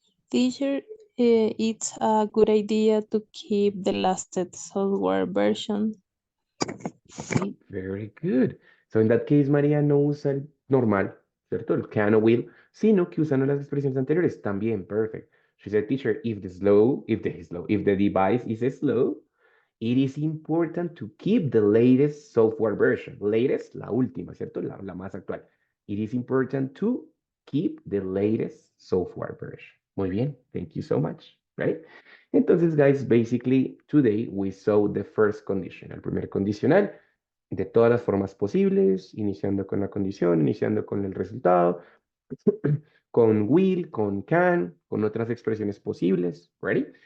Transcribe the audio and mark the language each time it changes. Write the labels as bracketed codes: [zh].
[en] Teacher, it's a good idea to keep the lasted software version. [es] Sí, [en] very good. [es] So in that case, María no usa el normal, ¿cierto? El can o will, sino que usan las expresiones anteriores. También, [en] perfect. She said, teacher, if the device is slow, it is important to keep the latest software version. [es] Latest, la última, ¿cierto? La más actual. [en] It is important to keep the latest software version. [es] Muy bien, [en] thank you so much, right? [es] Entonces, [en] guys, basically, today we saw the first condition, [es] el primer condicional, de todas las formas posibles, iniciando con la condición, iniciando con el resultado, con will, con can, con otras expresiones posibles, ¿ready?